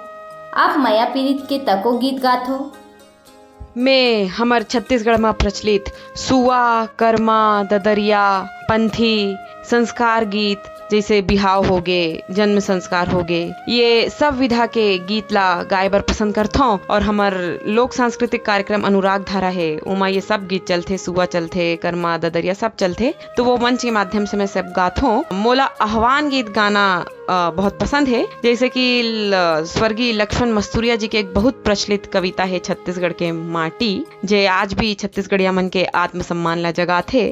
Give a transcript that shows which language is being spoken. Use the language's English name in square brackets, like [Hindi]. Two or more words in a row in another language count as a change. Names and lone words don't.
[Chhattisgarhi] आप माया पीड़ित के तको गीत गात हो? मैं हमर छत्तीसगढ़ में प्रचलित सुआ, कर्मा, ददरिया, पंथी, संस्कार गीत जैसे बिहाव हो गए, जन्म संस्कार हो गए, ये सब विधा के गीत ला गाए बर पसंद करता हूँ। और हमार लोक सांस्कृतिक कार्यक्रम अनुराग धारा है, उमा ये सब गीत चलते, सुआ चलते, कर्मा, ददरिया सब चलते। तो वो मंच के माध्यम से मैं सब गात हूँ। मोला आह्वान गीत गाना बहुत पसंद है। जैसे कि स्वर्गीय लक्ष्मण मस्तूरिया जी के एक बहुत प्रचलित कविता है छत्तीसगढ़ के माटी, जे आज भी छत्तीसगढ़िया मन के आत्मसम्मान ला जगा थे।